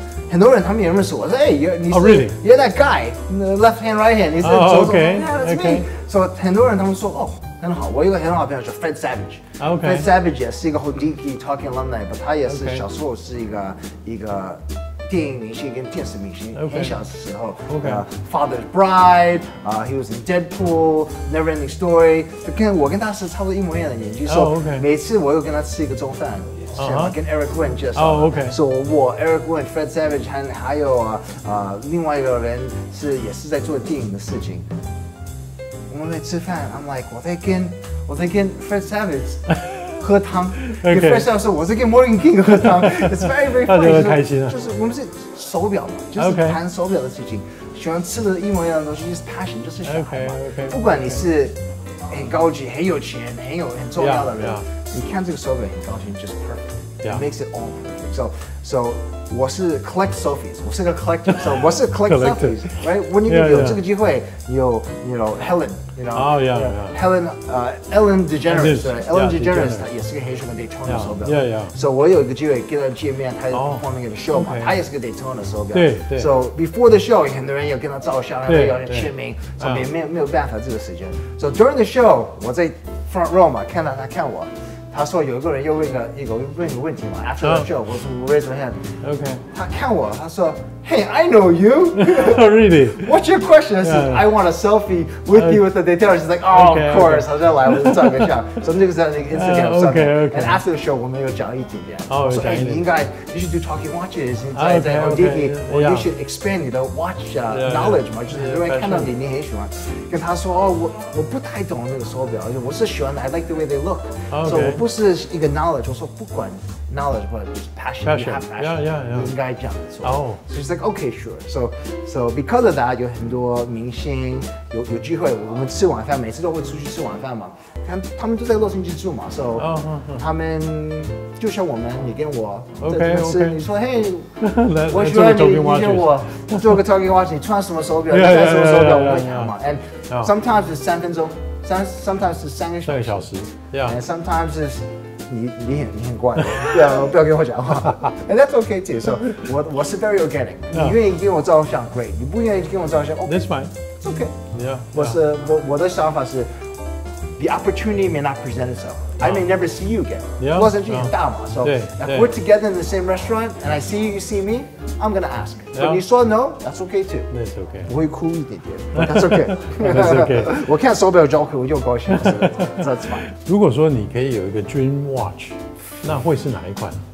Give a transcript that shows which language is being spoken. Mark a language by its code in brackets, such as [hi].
[zh] 很多人他们也认识我，说哎，你是 [en] You're that guy， left hand right hand， [zh] 你是左手 ， [en] Yeah，that's me。 [zh] 所以很多人他们说哦。很好，我有个很好的朋友叫 Fred Savage。Fred Savage 也是一个 Hodinkee Talking alumni， 他也是小时候是一个电影明星跟电视明星，很小的时候。 [en] Father's Bride，he was in Deadpool，Neverending Story， [zh] 就跟我跟他是差不多一模一样的年纪。所以每次我有跟他吃一个中饭，跟 Eric Wen 介绍。所以我 Eric Wen、Fred Savage 还有另外一个人也是在做电影的事情。我们在吃饭 ， [en] I'm like [zh] 我在跟 Fred Savage 喝汤，跟 Fred Savage 说我在跟 Morgan King 喝汤 ， [en] It's very funny， [zh] 开心啊！就是我们是手表嘛，就是谈手表的事情，喜欢吃的一模一样的东西，就是 passion， 就是小孩嘛。不管你是很高级、很有钱、很重要的人，你看这个手表很高兴 ， [en] just perfect，it makes it all perfect。 [zh] So 我是 [en] collect selfies， [zh] 我是个 collector，so 我是 collect selfies，right？我你有这个机会，有 Helen，Ellen DeGeneres，Ellen DeGeneres 她也是个黑熊的 Daytona 手表，so 我有一个机会跟她见面，她放那个 show 嘛，她也是个 Daytona 手表，对 ， [en] so before the show， [zh] 很多人有跟她照相，有人签名，所以没有办法这个时间， [en] so during the show， [zh] 我在 [en] front row [zh] 嘛，看到她看我。他说有一个人又问一个问题嘛 ， [en] After the show， [zh] 我说 [en] raise my hand。 [zh] 他看我，他说 ， [en] Hey, I know you. Really? What's your question? I said, I want a selfie with you with the Daytona. She's like, Oh, of course. [zh] 好像来我就照个相。所以这个是那个 Instagram 上面。 [en] And after the show， [zh] 我们有讲一点点。 我说，哎，你应该 [en] you should do talking watches. [zh] 在 Hodinkee， [en] or you should expand [zh] 你的 [en] watch knowledge [zh] 嘛，就是很多人看到你很喜欢。跟他说，哦，我不太懂那个手表，我是喜欢的 ， [en] I like the way they look。 [zh] 所以我不是一个 knowledge， 我说不管 knowledge 或者就是 passion， [en] you have passion， [zh] 你应该这样做。 [en] So she's like, okay, sure. So because of that， [zh] 有很多明星有机会，我们吃晚饭，每次都会出去吃晚饭嘛。他们都在洛杉矶住嘛 ，so 他们就像我们，你跟我在这吃，你说，嘿，我喜欢你跟我做个 [en] talking watch， [zh] 你穿什么手表？你戴什么手表？我会谈嘛。 And sometimes 是3分钟。 sometimes 是3个小时 ，and sometimes 是你很怪，不要跟我讲话 ， [en] and that's okay too. [zh] So 我是 [en] very organic， [zh] 你愿意跟我照相 great， 你不愿意跟我照相 [en] ，That's fine，it's okay。 [zh] 我的想法是 [en] ，the opportunity may not present itself。I may never see you again. [zh] 洛杉矶很大嘛 [en] ，so if we're together in the same restaurant and I see you, you see me, I'm gonna ask. So [zh] 你说 [en] no, that's okay too. That's okay. [zh] 我会哭一点点 ， [en] that's okay. That's okay. [zh] 我看手表交给我又高兴 ， [en] that's fine. [zh] 如果说你可以有一个 dream watch， 那会是哪一款